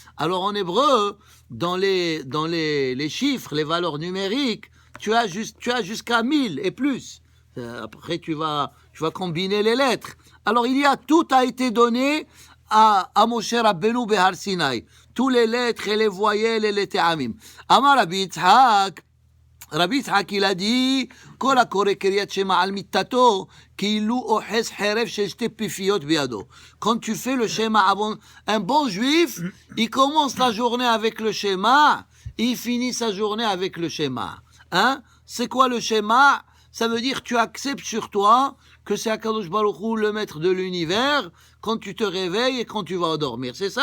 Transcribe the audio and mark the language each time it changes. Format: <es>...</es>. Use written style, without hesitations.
<fr>Alors en hébreu, dans les chiffres, les valeurs numériques, tu as jusqu'à 1000 et plus. Après, tu vas combiner les lettres. Alors tout a été donné à Moshe Rabbeinu Behar Sinai. Tous les lettres et les voyelles et les te'amim.</fr> <he>Amar Rabbi Yitzhak,</he> <fr>il a dit,</fr> <he>כל הקורא קריאת שמע על מיטתו, כאילו אוחז חרב של שתי פיפיות בידו.</he> <fr>Quand tu fais le schéma avant, un bon juif, il commence la journée avec le schéma, il finit sa journée avec le schéma. C'est quoi le schéma? Ça veut dire tu acceptes sur toi que c'est Akadosh Baruch Hu, le maître de l'univers, quand tu te réveilles et quand tu vas dormir.</fr>